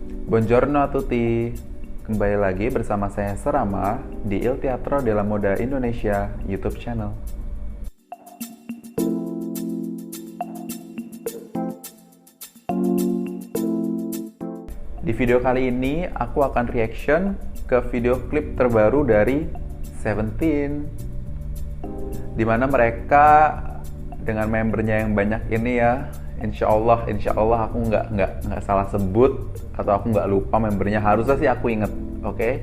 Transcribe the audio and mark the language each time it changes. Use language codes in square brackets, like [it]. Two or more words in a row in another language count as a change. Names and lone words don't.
[it] Buongiorno a tutti, [id] kembali lagi bersama saya Serama di Il Teatro della Moda Indonesia YouTube channel. Di video kali ini aku akan reaction ke video klip terbaru dari Seventeen, dimana mereka dengan membernya yang banyak ini ya, [ar] إن شاء الله [id] aku nggak salah sebut atau aku nggak lupa membernya, harusnya sih aku inget, oke?